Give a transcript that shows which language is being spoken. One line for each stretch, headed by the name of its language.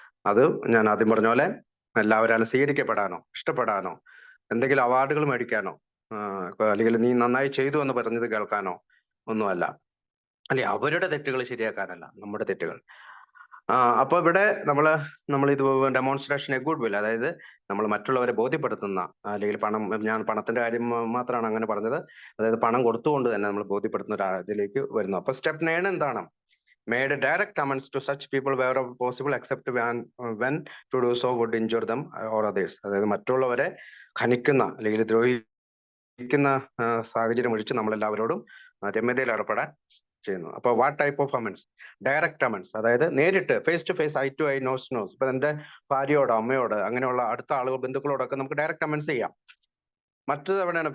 Malayalam: അത് ഞാൻ ആദ്യം പറഞ്ഞ പോലെ എല്ലാവരും സ്വീകരിക്കപ്പെടാനോ, ഇഷ്ടപ്പെടാനോ, എന്തെങ്കിലും അവാർഡുകൾ മേടിക്കാനോ, അല്ലെങ്കിൽ നീ നന്നായി ചെയ്തു എന്ന് പറഞ്ഞത് കേൾക്കാനോ ഒന്നുമല്ല. അല്ലെ, അവരുടെ തെറ്റുകൾ ശരിയാക്കാനല്ല, നമ്മുടെ തെറ്റുകൾ. അപ്പൊ ഇവിടെ നമ്മൾ ഇത്
English: demonstration a goodwill,
Malayalam: അതായത് നമ്മൾ മറ്റുള്ളവരെ ബോധ്യപ്പെടുത്തുന്ന, അല്ലെങ്കിൽ ഞാൻ പണത്തിന്റെ കാര്യം മാത്രമാണ് അങ്ങനെ പറഞ്ഞത്, അതായത് പണം കൊടുത്തുകൊണ്ട് തന്നെ നമ്മൾ ബോധ്യപ്പെടുത്തുന്ന ഒരു ഇതിലേക്ക് വരുന്നു. അപ്പൊ സ്റ്റെപ്പ് 9 എന്താണ്?
English: Made direct amends to such people wherever possible, except when to do so would injure them or others.
Malayalam: അതായത് മറ്റുള്ളവരെ ഖനിക്കുന്ന അല്ലെങ്കിൽ ദ്രോഹിക്കുന്ന സാഹചര്യം ഒഴിച്ച് നമ്മളെല്ലാവരോടും രമ്യതയിൽ ഏർപ്പെടാൻ ചെയ്യുന്നു.
English: അപ്പൊ what type of means? Direct means,
Malayalam: അതായത് നേരിട്ട്
English: Face to face, eye to eye, nose to nose.
Malayalam: ഇപ്പൊ എന്റെ ഭാര്യയോട്, അമ്മയോട്, അങ്ങനെയുള്ള അടുത്ത ആളുകൾ, ബന്ധുക്കളോടൊക്കെ നമുക്ക് ഡയറക്റ്റ് അമൻസ് ചെയ്യാം. മറ്റത് എവിടെയാണ്?